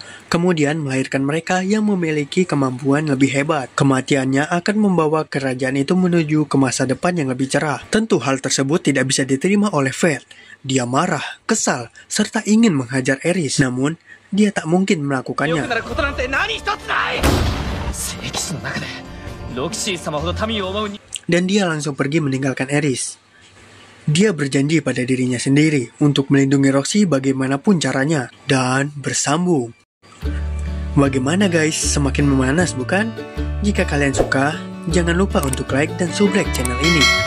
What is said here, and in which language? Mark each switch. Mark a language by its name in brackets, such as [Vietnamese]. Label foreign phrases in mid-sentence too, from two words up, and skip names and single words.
[Indonesian] Kemudian melahirkan mereka yang memiliki kemampuan lebih hebat. Kematiannya akan membawa kerajaan itu menuju ke masa depan yang lebih cerah. Tentu hal tersebut tidak bisa diterima oleh Fate. Dia marah, kesal, serta ingin menghajar Eris. Namun, dia tak mungkin melakukannya. [Japanese] 聖騎士の中でロキシー様ほど民を思うに [Indonesian] Dan dia langsung pergi meninggalkan Eris. Dia berjanji pada dirinya sendiri untuk melindungi Roxy bagaimanapun caranya. Dan bersambung. Bagaimana guys? Semakin memanas bukan? Jika kalian suka, jangan lupa untuk like dan subrek channel ini.